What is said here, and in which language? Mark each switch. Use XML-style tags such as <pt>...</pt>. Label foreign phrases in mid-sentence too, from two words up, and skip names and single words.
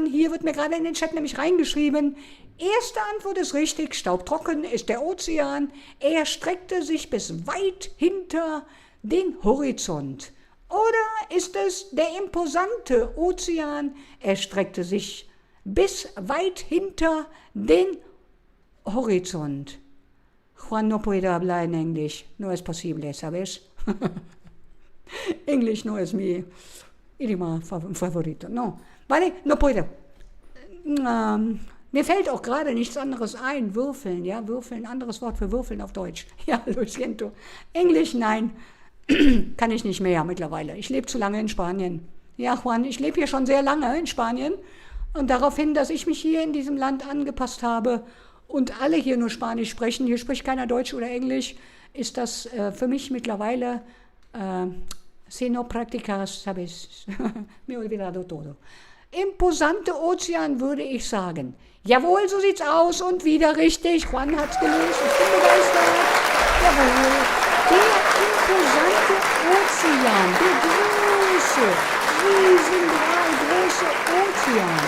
<de>Hier wird mir gerade in den Chat nämlich reingeschrieben. Erste Antwort ist richtig, staubtrocken ist der Ozean. Er streckte sich bis weit hinter den Horizont. Oder ist es der imposante Ozean? Er streckte sich bis weit hinter den Horizont.</de> <es>Juan no puede hablar en English. No es posible, ¿sabes? English no es mi idioma favorito. No, vale, no puedo.</es> <de>Mir fällt auch gerade nichts anderes ein. Würfeln, ja, würfeln, anderes Wort für würfeln auf Deutsch. Ja,</de> <es>lo siento.</es> <de>Englisch, nein. Kann ich nicht mehr mittlerweile. Ich lebe zu lange in Spanien. Ja, Juan, ich lebe hier schon sehr lange in Spanien. Und daraufhin, dass ich mich hier in diesem Land angepasst habe und alle hier nur Spanisch sprechen, hier spricht keiner Deutsch oder Englisch, ist das für mich mittlerweile,</de> <es>si no practicas, sabes, me olvidado todo.</es> <de>Imposante Ozean würde ich sagen. Jawohl, so sieht's aus und wieder richtig. Juan hat's gelöst, ich bin begeistert. Jawohl. Der imposante Ozean, der riesengroße Ozean.</de>